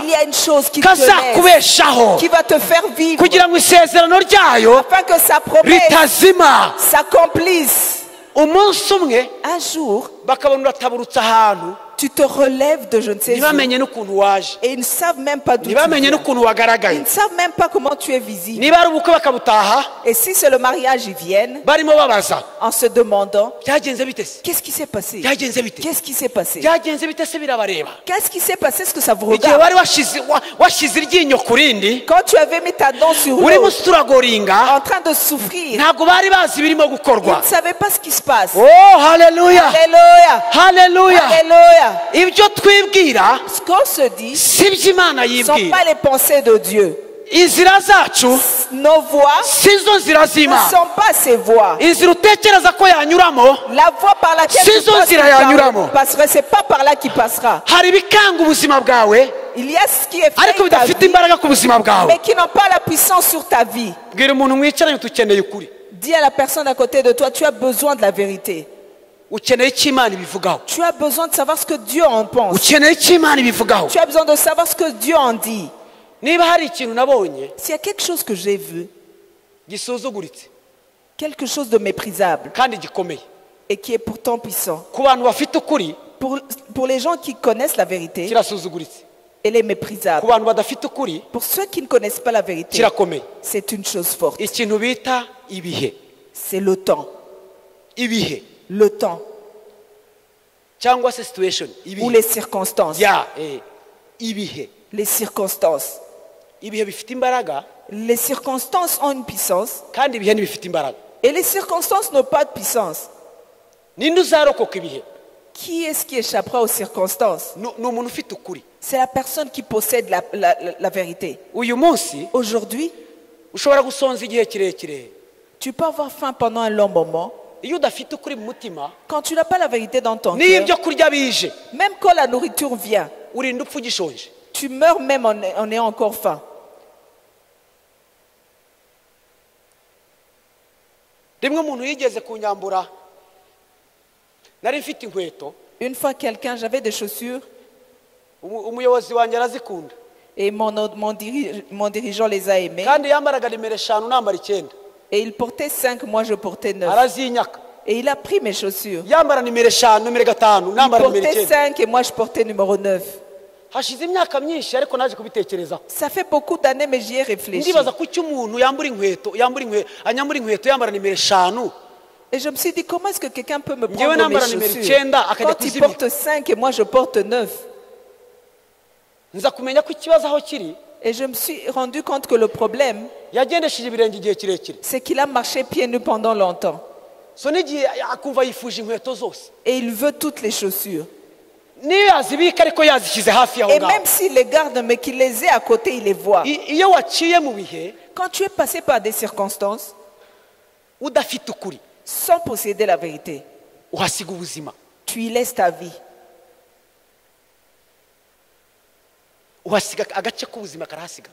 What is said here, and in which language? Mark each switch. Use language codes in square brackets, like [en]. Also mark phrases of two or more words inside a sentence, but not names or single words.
[fr] il y a une chose qui te laisse, [rw] kazakubeshaho, [fr] qui va te faire vivre, [rw] kugira ngo isezerano ryayo [fr] afin que sa promesse [rw] ritazima. [fr] s'accomplisse. [rw] Umunsi umwe [fr] Un jour, [rw] bakabona urataburutse ahantu, [fr] tu te relèves de je ne sais où, [rw] ntibamenye n'ukuntu waje, [fr] et ils ne savent même pas d'où tu [rw] ntibamenye [fr] viens. [rw] n'ukuntu [fr] Ils [rw] wagaragaye. [fr] ne savent même pas comment tu es visible. [rw] Niba ari ubukwe bakabutaha, [fr] Et si c'est le mariage, ils viennent [rw] barimo babaza [fr] en se demandant [rw] byagenze bite se, [fr] qu'est-ce qui s'est passé? [rw] byagenze bite, [fr] Qu'est-ce qui s'est passé? [rw] byagenze bite se, birabareba. [fr] Qu'est-ce qui s'est passé? Est-ce que ça vous [rw] Igihe [fr] regarde? [rw] wari washize iryinyo ku rindi, [fr] Quand tu avais mis ta dent sur [rw] urimo [fr] l'autre, [rw] usuragoringa, [fr] en train de souffrir, [rw] ntabwo bari bazi ibirimo [fr] ils [rw] gukorwa. [fr] ne savaient pas ce qui se passe. [rw] Oh haleluya, [fr] Alléluia! [rw] haleluya. [fr] Alléluia! [rw] Ibyo twibwira [fr] Ce qu'on se dit [rw] si byo Imana [fr] ne sont [rw] yibwira. [fr] pas les pensées de Dieu. [rw] Inzira zacu [fr] Nos voix [rw] sizo nzira [fr] ne [rw] z'Imana. [fr] sont pas ses voix. [rw] Inzira utekereza ko yanyuramo, [fr] La voie par laquelle [rw] Si [fr] tu [rw] zo [fr] penses [rw] nzira [fr] qu'il [rw] yanyuramo. [fr] passerait, c'est pas par là qu'il passera. [rw] hari ibikanga ubuzima bwawe [fr] Il y a ce qui est fait [rw] ariko [fr] dans ta [rw] bidafite [fr] vie, [rw] imbaraga ku buzima bwawe. [fr] mais qui n'ont pas la puissance sur ta vie. [rw] Bwira umuntu mwicaranye tukeneye ukuri, [fr] Dis à la personne à côté de toi, tu as besoin de la vérité. [rw] ukeneye icyo Imana ibivugaho, [fr] Tu as besoin de savoir ce que Dieu en pense. [rw] ukeneye icyo Imana ibivugaho. [fr] Tu as besoin de savoir ce que Dieu en dit. [rw] Niba hari ikintu nabonye [fr] S'il y a quelque chose que j'ai vu, [rw] gisuzuguritse [fr] quelque chose de méprisable [rw] kandi gikomeye [fr] et qui est pourtant puissant, [rw] ku bantu bafite ukuri, [fr] pour les gens qui connaissent la vérité, [rw] kirasuzuguritse. [fr] elle est [rw] Ku [fr] méprisable. [rw] bantu badafite ukuri, [fr] Pour ceux qui ne connaissent pas la vérité, [rw] kirakomeye. [fr] c'est une chose forte. [rw] Ikintu bita ibihe, [fr] C'est le temps. [rw] ibihe. [fr] Le temps. [rw] cyangwa se situation [fr] ou [rw] ibihe [fr] les circonstances. [rw] ya ibihe [fr] Les circonstances. [rw] ibihe bifite imbaraga [fr] Les circonstances ont une puissance [rw] kandi ibihe ntibifite imbaraga. [fr] et les circonstances n'ont pas de puissance. [rw] Ninde uzarokoka ibihe? [fr] Qui est-ce qui échappera aux circonstances? [rw] Ni umuntu ufite ukuri. [fr] C'est la personne qui possède la vérité. [rw] Uyu munsi [fr] Aujourd'hui, [rw] ushobora gusonza igihe kirekire [fr] tu peux avoir faim pendant un long moment. [rw] iyo udafite ukuri mu mutima. [fr] Quand tu n'as pas la vérité dans ton [rw] Niyo [fr] cœur, [rw] ibyo kurya bije [fr] même quand la nourriture vient, [rw] urinda upfa ugishonje. [fr] tu meurs même en ayant encore faim. [rw] Rimwe umuntu yigeze kunyambura, nari mfite inkweto, [fr] Une fois, j'avais des chaussures [rw] umuyobozi wanjye arazikunda [fr] et mon dirigeant les a aimées. [rw] kandi yambaraga nimero 5 nambara 9, [fr] Et il portait 5, moi je portais 9. [rw] arazinyaka. [fr] Et il a pris mes chaussures. [rw] Yambara nimero 5 nimero 5 [fr] Il [rw] nambara nimero [fr] portait [rw] 9. [fr] 5 et moi je portais numéro 9. [rw] Hashize imyaka myinshi ariko naje kubitekerezaho. [fr] Ça fait beaucoup d'années, mais j'y ai réfléchi. [rw] Ndibaza ko umuntu yambura inkweto yambara nimero 5. [fr] Et je me suis dit, comment est-ce que quelqu'un peut me [rw] Njyewe [fr] prendre mes [rw] nambara nimero [fr] chaussures [rw] 9 akajya [fr] quand il [rw] kuzibika. [fr] porte 5 et moi je porte 9? [rw] Nza kumenya ko ikibazo aho kiri [fr] Et je me suis rendu compte que le problème, [rw] yagendesheje ibirenge igihe kirekire. [fr] c'est qu'il a marché pieds nus pendant longtemps. [rw] So n'igihe akumva yifuje inkweto zose. [fr] Et il veut toutes les chaussures. [rw] Niyo yazibika ariko yazishyize hafi yaho [fr] Et [rw] ngaho. [fr] même s'il les garde, mais qu'il les ait à côté, il les voit. [rw] Iyo waciye mu bihe [fr] Quand tu es passé par des circonstances, [rw] udafite ukuri [fr] sans posséder la vérité, [rw] uhasiga ubuzima, [fr] tu y laisses ta vie. [rw] uhasiga agace k'ubuzima karahasiga.